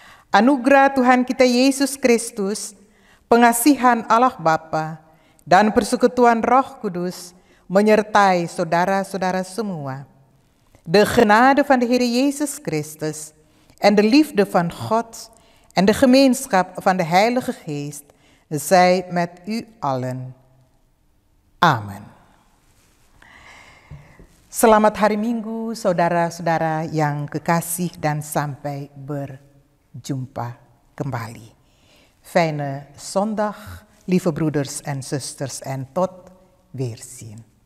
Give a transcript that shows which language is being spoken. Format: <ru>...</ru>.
<id>Anugerah Tuhan kita Yesus Kristus, pengasihan Allah Bapa, dan persekutuan Roh Kudus menyertai saudara-saudara semua.</id> <nl>De genade van de Heer Jezus Christus en de liefde van God En de gemeenschap van de Heilige Geest zij met u allen. Amen.</nl> <id>Selamat hari Minggu, saudara-saudara yang kekasih dan sampai berjumpa kembali.</id> <nl>Fijne zondag, lieve broeders en zusters, en tot weerzien.</nl>